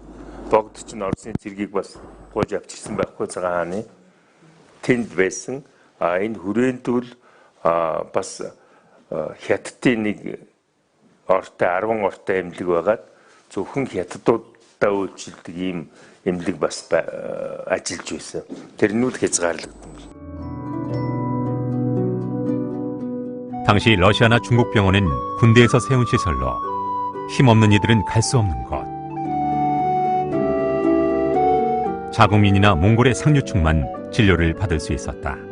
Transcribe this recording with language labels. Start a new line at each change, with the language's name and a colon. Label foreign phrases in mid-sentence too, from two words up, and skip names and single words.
Mongolian: Богд чинь Оросын цэргийг бас гуйж авчирсан байхгүй цагаан хааны тэнд байсан. Энэ хүрээнд бол бас хятадын нэг ортой 10 ортой эмнэлэг байгаад зөвхөн хятадуудаа үйлчилдэг ийм эмнэлэг бас ажиллаж байсан. Тэрнүүд хязгаарлагдсан.
Korean: 당시 러시아나 중국 병원은 군대에서 세운 시설로 힘없는 이들은 갈 수 없는 것. 자국민이나 몽골의 상류층만 진료를 받을 수 있었다.